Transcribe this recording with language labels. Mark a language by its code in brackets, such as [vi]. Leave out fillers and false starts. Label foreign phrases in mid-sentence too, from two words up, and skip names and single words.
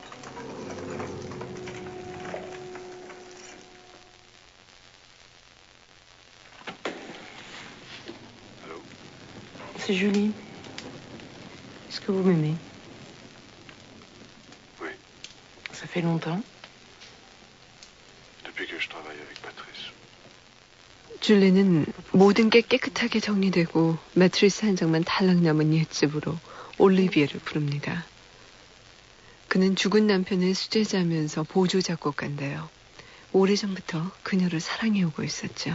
[fr] C'est Julie. Est-ce que vous m'aimez? Oui. Ça fait longtemps? Depuis que je travaille avec Patrice. [ko] 줄리는 모든 게 깨끗하게 정리되고 매트리스 한 장만 달랑 남은 옛집으로 올리비에를 부릅니다. 그는 죽은 남편의 수제자면서 보조 작곡가인데요. 오래전부터 그녀를 사랑해오고 있었죠.